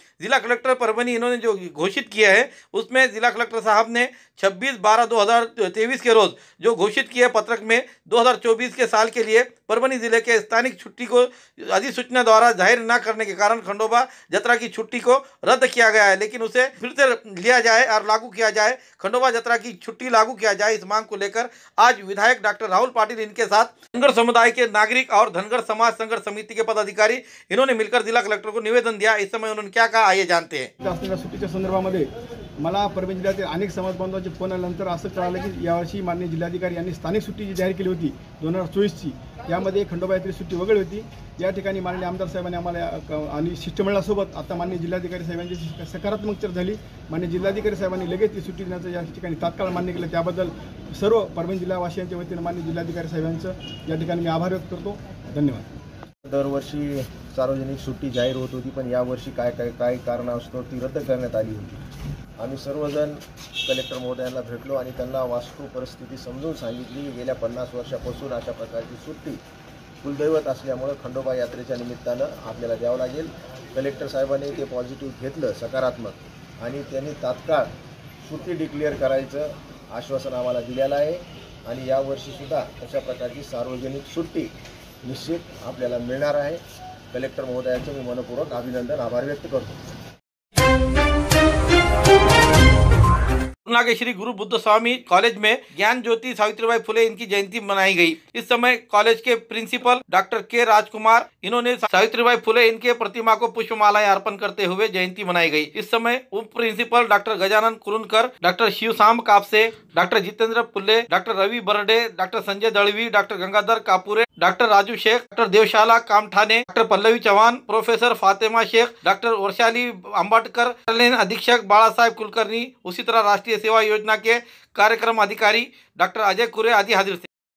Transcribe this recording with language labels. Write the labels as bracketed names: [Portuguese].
[Hindi] जिला कलेक्टर परभनी इन्होंने जो घोषित किया है उसमें जिला कलेक्टर साहब ने 26/12/2023 के रोज जो घोषित किए पत्रक में 2024 के साल के लिए परभनी जिले के स्थानिक छुट्टी को अधिसूचना द्वारा जाहिर न करने के कारण खंडोबा जत्रा की छुट्टी को रद्द किया गया है, लेकिन उसे फिर से लिया जाए और लागू किया जाए, खंडोबा जत्रा की छुट्टी लागू किया जाए। इस मांग को लेकर आज विधायक डॉक्टर राहुल पाटिल इनके साथ धनगर समुदाय के नागरिक और धनगर समाज संघर्ष समिति के पदाधिकारी इन्होंने मिलकर जिला कलेक्टर को निवेदन दिया। इस समय उन्होंने क्या कहा आइए जानते हैं। [Marathi] सुट्टीच्या संदर्भामध्ये मला परभणी जिल्ह्यातील अनेक समाज बांधवांचे फोन आल्यानंतर असं कळालं की यावर्षी माननीय जिल्हाधिकारी यांनी स्थानिक सुट्टी जी जाहीर केली होती 2024ची, यामध्ये खंडोबा यात्रेची सुट्टी वगळली होती। या ठिकाणी माननीय आमदार साहेबांनी आम्हाला आणि शिष्टमंडळासोबत आता माननीय जिल्हाधिकारी साहेबांची सकारात्मक चर्चा झाली। माननीय जिल्हाधिकारी साहेबांनी लगेच ती सुट्टी देण्याचं या ठिकाणी तात्काळ मान्य केलं। त्याबद्दल सर्व परभणी जिल्हावासियांच्या वतीने माननीय जिल्हाधिकारी साहेबांचं या ठिकाणी मी आभार व्यक्त करतो। धन्यवाद। दरवर्षी सार्वजनिक सुट्टी जाहीर होत होती, पण यावर्षी काय कारणास्तव ती रद्द करण्यात आली होती। आम्ही सर्वजण कलेक्टर महोदयांना भेटलो आणि त्यांना वास्तू परिस्थिती समजून सांगितली। गेल्या 50 वर्षापासून अशा प्रकारची सुट्टी कुलदैवत असल्यामुळे खंडोबा यात्रेच्या निमित्तानं आपल्याला द्यावं लागेल। कलेक्टर साहेबांनी ते पॉझिटिव्ह घेतलं सकारात्मक आणि त्यांनी तात्काळ सुट्टी डिक्लेअर करायचं आश्वासन आम्हाला दिलेलं आहे आणि यावर्षी सुद्धा अशा प्रकारची सार्वजनिक सुट्टी निश्चित आपल्याला मिळणार आहे। कलेक्टर महोदयांचे मी मनपूर्वक अभिनंदन आभार व्यक्त करतो। [Hindi] पूर्णा के श्री गुरु बुद्ध स्वामी कॉलेज में ज्ञान ज्योति सावित्रीबाई फुले इनकी जयंती मनाई गई। इस समय कॉलेज के प्रिंसिपल डॉक्टर के राजकुमार इन्होंने सावित्रीबाई फुले इनके प्रतिमा को पुष्पमालाएं अर्पण करते हुए जयंती मनाई गई। इस समय उप principal doctor Gajanan कुरुनकर, doctor शिवसाम Kapse, doctor Jitendra पुल्ले, doctor Ravi birthday, doctor Sanjay Dalvi, doctor Gangadhar Kapure, doctor Raju Sheikh, doctor Devshala कामठाने, doctor Pallavi Chauhan, professor Fatima Sheikh, doctor Varshali अंबाटकर, अधीक्षक बाळासाहेब कुलकर्णी, उसी तरह राष्ट्रीय सेवा योजना के कार्यक्रम अधिकारी डॉक्टर अजय कुरे आदि हाजिर थे।